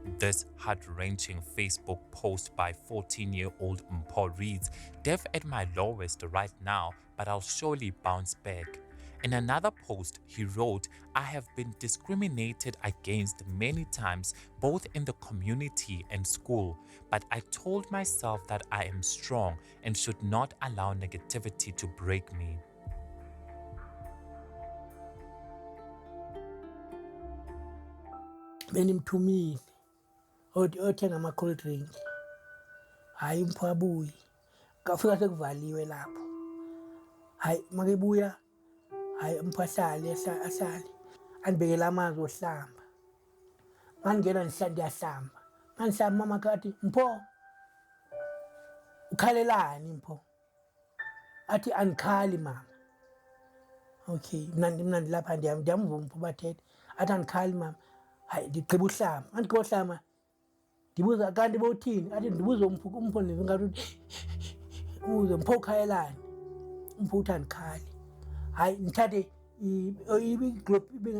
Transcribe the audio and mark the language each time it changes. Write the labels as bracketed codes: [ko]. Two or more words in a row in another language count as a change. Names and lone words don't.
[en] This heart-wrenching Facebook post by 14-year-old Mpho reads, "Deaf at my lowest right now, but I'll surely bounce back." In another post, he wrote, "I have been discriminated against many times, both in the community and school, but I told myself that I am strong and should not allow negativity to break me." [xh] benimthumile othenga ama-cold drink hhayi Mpho abuye kafika sekuvaliwe lapho hhayi makebuya hhayi Mpho ahlale andibekele amanzi ohlamba ngangena ndiyahlamba ngandihlamba mama kathi Mpho ukhalelani Mpho athi andikhali mama okay mna ndilapha ndiyamva Mpho bathethe athi andikhali mama hayi ndigqiba uhlamba andigqiba uhlamba ndibuza kanti bowuthini athi ndibuza Mpho ngathi ubuze Mpho ukhalelani Mpho uthi andikhali hayi ndithathe iglobe